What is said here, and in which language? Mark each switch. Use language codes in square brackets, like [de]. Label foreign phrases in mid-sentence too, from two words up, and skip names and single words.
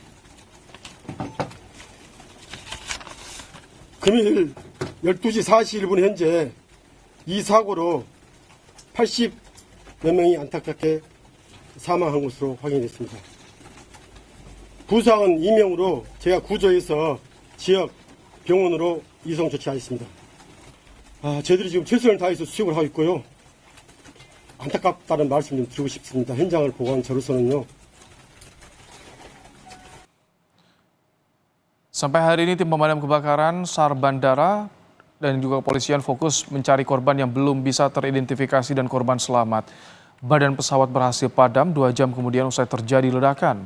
[ko] 금일 12시 41분 현재 이 사고로 80몇 명이 안타깝게 사망한 것으로 확인됐습니다. 부상은 2명으로 제가 구조해서 지역 병원으로 이송 조치하였습니다. 저희들이 지금 최선을 다해서 수색을 하고 있고요. 안타깝다는 말씀 좀 드리고 싶습니다. 현장을 보고한 저로서는요. [id] Sampai hari ini tim pemadam kebakaran, SAR Bandara, dan juga kepolisian fokus mencari korban yang belum bisa teridentifikasi dan korban selamat. Badan pesawat berhasil padam 2 jam kemudian usai terjadi ledakan.